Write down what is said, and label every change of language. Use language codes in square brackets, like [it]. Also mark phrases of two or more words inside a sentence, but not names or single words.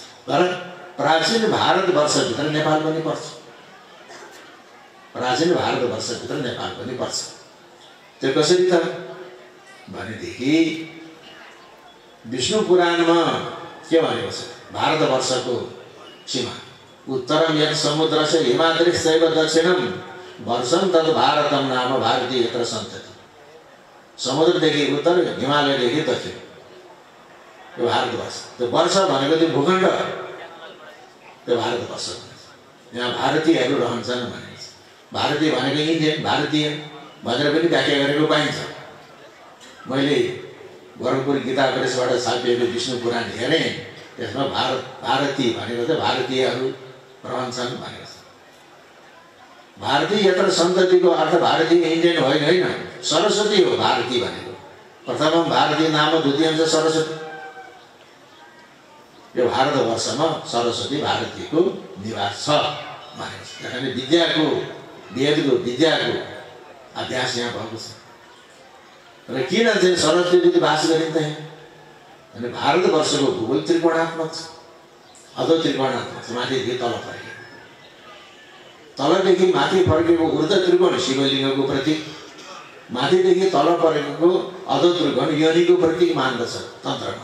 [ne] तर प्राचीन भारतवर्षभित्र नेपाल पनि पर्छ। प्राचीन भारतवर्षभित्र नेपाल पनि पर्छ। त्यो कसरी त भनेदेखि विष्णु पुराणमा के भनेको छ? भारतवर्षको सीमा [sa] उत्तरम यत् समुद्रस्य हिमाद्रिश्चैव दक्षिणम वर्षम तद् भारतम नाम भारतीय यत्र सन्तति। [ne] समुद्रदेखि उत्तर, हिमालयदेखि दक्षिण, यो भारतवर्ष। त्यो वर्ष भनेको त्यो भूखण्ड, त्यो भारतवर्ष। यहाँ भारतीयहरू रहन्छन् भने भारतीय भनेको इन्डियन, भारतीय भनेर पनि व्याख्या गरेको पाइन्छ। मैले गोरखपुर गीता प्रेसबाट छापिएको विष्णु पुराण हेरेँ, त्यसमा भारतीय भनेको चाहिँ भारतीयहरू रहन्छन् भनेको छ। [sa] भारतीय यत्र सन्ततिको [ne] अर्थ भारतीय इन्डियन होइन, सरस्वती हो भारतीय भनेको। [sa] प्रथमम भारतीय नाम, [ne] द्वितीयम चाहिँ सरस्वती। यो भारतवर्षमा सरस्वती भारतीको निवास छ भनेको छ। किनभने विद्याको वेदको विद्याको अभ्यास यहाँ भएको छ। र किन चाहिँ सरस्वती देवी बास गरिन्छ यहाँ भने भारतवर्षको भूगोल त्रिकोणात्मक छ, अधो त्रिकोणात्मक छ, माथिदेखि तल फर्केको, तलदेखि माथि फर्केको ऊर्ध्व त्रिकोण शिवलिङ्गको प्रतीक, माथिदेखि तल फर्केको अधो त्रिकोण योनिको प्रतीक मान्दछ तन्त्रमा।